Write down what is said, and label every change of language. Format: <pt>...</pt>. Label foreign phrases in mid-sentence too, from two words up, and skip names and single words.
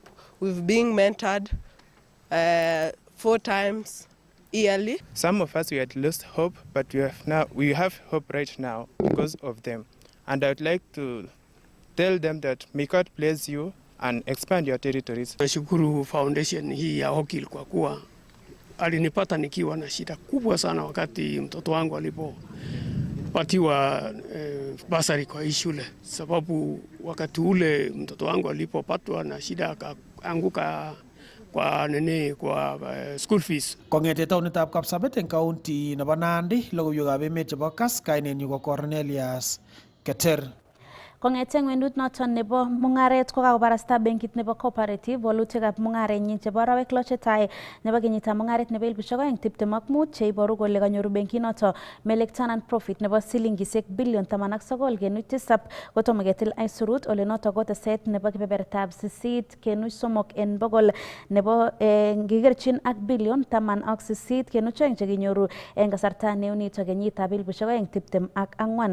<en>We've been mentored 4 times yearly. Some of us, we had lost hope, but we have hope right now because of them. And I would like to tell them that may God bless you and expand your territories.</en> <sw>Nashukuru foundation hii ya Hokil kwa kuwa alinipata nikiwa na shida kubwa sana wakati mtoto wangu alipopatiwa basari kwa hii shule, sababu wakati ule mtoto wangu alipopatwa na shida akaanguka kwa</sw> <en>school fees.</en> <kln>Kongete taonitab Kapsabet eng county nebo Nandi, logoiwekab emet chebo KASS, kainenyu ko Cornelius Keter. Kong'eten ng'wendut noton nebo mung'aret kokakobarasta benkit nebo cooperative walutikab mung'arenyin chebo arawek 6 chetai nebo kenyitab mung'aret nebo 2025 cheiboru kole kanyoru benkit noton melekto anan profit nebo silingisiek bilion 19.7 kotomo ketil aisurut, ole noton ko teset nebo kebebertab 8.3 en bogol nebo ngikerchin ak bilion 18.2 chekinyoru en kasarta neunito kenyitab 2024.</kln>